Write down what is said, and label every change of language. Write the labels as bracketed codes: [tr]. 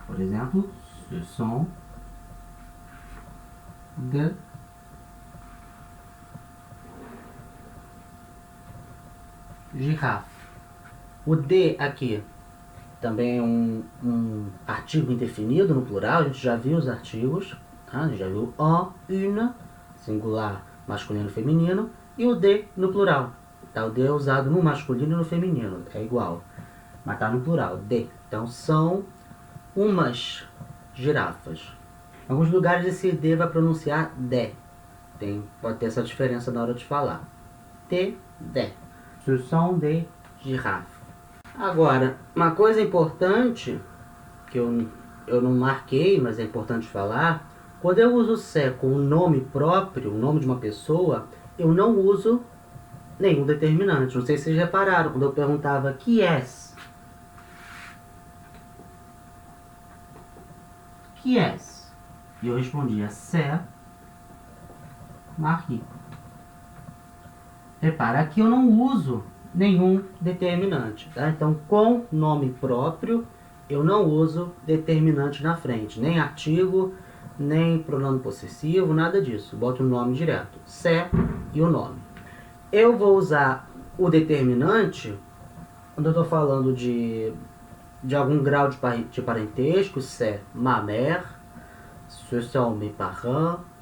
[pt] Por exemplo, [fr] ce sont de girafe. [pt] O de aqui também é um artigo indefinido no plural. A gente já viu os artigos. Tá? A gente já viu [fr] un, une, [pt] singular, masculino e feminino. E o de no plural. Tá? O de é usado no masculino e no feminino. É igual. Mas está no plural, de. Então são umas girafas. Em alguns lugares esse de vai pronunciar de. Pode ter essa diferença na hora de falar. De. [fr] Ce sont des girafes. [pt] Agora, uma coisa importante, que eu não marquei, mas é importante falar, quando eu uso c'est com o nome próprio, o nome de uma pessoa, eu não uso nenhum determinante. Não sei se vocês repararam, quando eu perguntava [fr] qui est? Qui est? [pt] E eu respondia [fr] c'est Marie. [pt] Repara, aqui eu não uso nenhum determinante, tá? Então, com nome próprio, eu não uso determinante na frente. Nem artigo, nem pronome possessivo, nada disso. Boto o nome direto. C'est e o nome. Eu vou usar o determinante quando eu estou falando de algum grau de parentesco, [fr] c'est ma mère, ce sont mes parents.